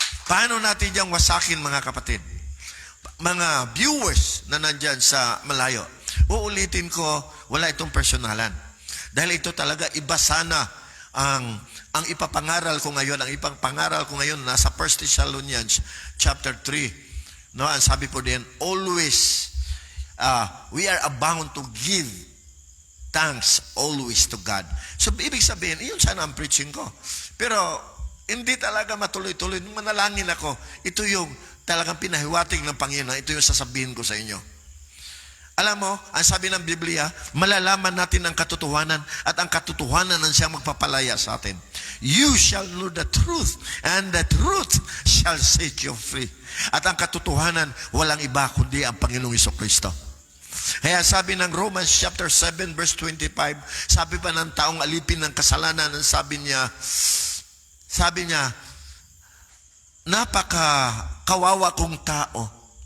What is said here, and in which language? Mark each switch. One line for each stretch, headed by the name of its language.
Filipino: Paano natin diyang wasakin, mga kapatid? Mga viewers na nandyan sa malayo, uulitin ko, wala itong personalan. Dahil ito talaga, iba sana ang ipapangaral ko ngayon. Ang ipapangaral ko ngayon, nasa 1 Thessalonians chapter 3.
English: No,
Filipino: ang sabi po din,
English: always, we are bound to give thanks always to God.
Filipino: So, ibig sabihin, iyon sana ang preaching ko. Pero, hindi talaga matuloy-tuloy. Nung manalangin ako, ito yung talagang pinahiwatig ng Panginoon. Ito yung sasabihin ko sa inyo. Alam mo, ang sabi ng Biblia, malalaman natin ang katotohanan at ang katotohanan ang siyang magpapalaya sa atin.
English: You shall know the truth and the truth shall set you free.
Filipino: At ang katotohanan, walang iba kundi ang Panginoong Jesucristo. Kaya sabi ng Romans chapter 7 verse 25, sabi pa ng taong alipin ng kasalanan, sabi niya, napaka-kawawa kong tao.